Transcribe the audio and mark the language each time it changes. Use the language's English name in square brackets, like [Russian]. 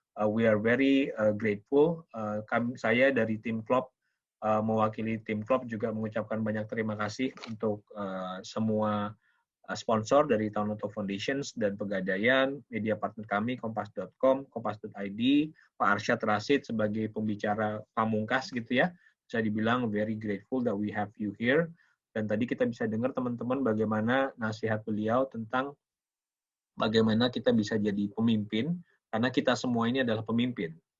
[English] We are very grateful. [Indonesian] Saya dari tim Klop, mewakili tim Klop juga mengucapkan banyak terima kasih untuk semua sponsor dari Town Auto Foundations dan Pegadaian, media partner kami, kompas.com, kompas.id, Pak Arsyad Rashid sebagai pembicara pamungkas gitu ya. Bisa dibilang [English] very grateful that we have you here. [Indonesian] Dan tadi kita bisa dengar teman-teman bagaimana nasihat beliau tentang bagaimana kita bisa jadi pemimpin, karena kita semua ini adalah pemimpin.